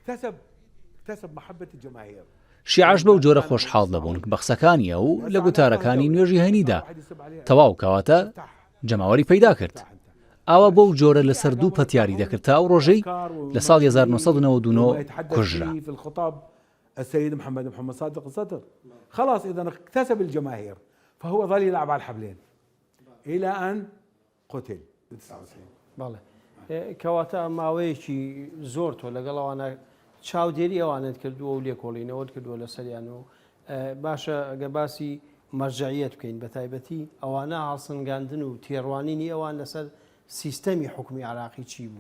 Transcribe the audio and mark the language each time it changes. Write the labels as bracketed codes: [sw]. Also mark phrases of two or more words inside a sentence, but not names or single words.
[ckb] شیعەش بەو جۆرە خۆشحاڵ دەبوون بە قسەکانیە و لە گوتارەکانی نوێژی هەینیدا تەواو کەواتە جەماوەری پەیدا کرد. ئاوا بەو جۆرە لەسەر دوو پەتیاری دەکرد تا ئەو ڕۆژەی لە ساڵی 1999 کوژرا. [ar] السيد محمد صادق الصدر خلاص إذا اكتسب الجماهير فهو ظل يلعب على الحبلين إلى أن قتل. [ckb] بەڵێ کەواتە ماوەیەکی زۆر تۆ لەگەڵەوانە چاودێری ئەوانت کردووە و لێکۆڵینەوەت کردووە لە سەریان و باشە ئەگە باسی مەرجعیەت بکەین بە تایبەتی ئەوانە هەڵسەنگاندن و تێڕوانینی ئەوان لەسەر سیستەمی حکومی عراقی چی بوو؟